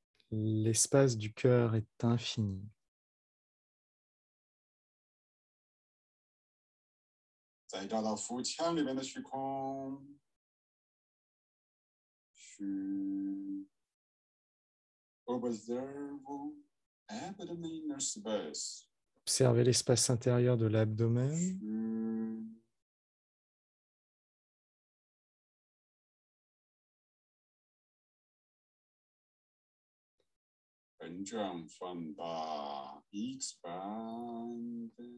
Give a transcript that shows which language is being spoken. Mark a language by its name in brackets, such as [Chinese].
[French] L'espace du cœur est infini. [Chinese] 再找到腹腔里面的虚空，去 [English] observe abdomen inner space. [French] Observez l'espace intérieur de l'abdomen. [Chinese] 去真正放大 expand.